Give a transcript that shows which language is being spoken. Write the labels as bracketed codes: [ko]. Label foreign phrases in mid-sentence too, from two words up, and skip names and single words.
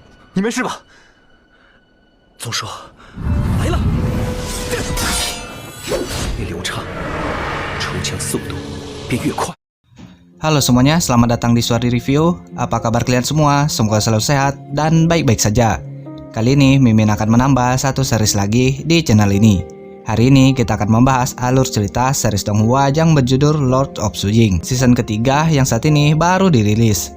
[zh] 你没事吧？总说来了，越流畅，出枪速度便越快。 [id] Halo semuanya, selamat datang di Suardi Review. Apa kabar kalian semua? Semoga selalu sehat dan baik-baik saja. Kali ini Mimin akan menambah satu series lagi di channel ini. Hari ini kita akan membahas alur cerita series Donghua yang berjudul Lord of Suying, season ketiga yang saat ini baru dirilis.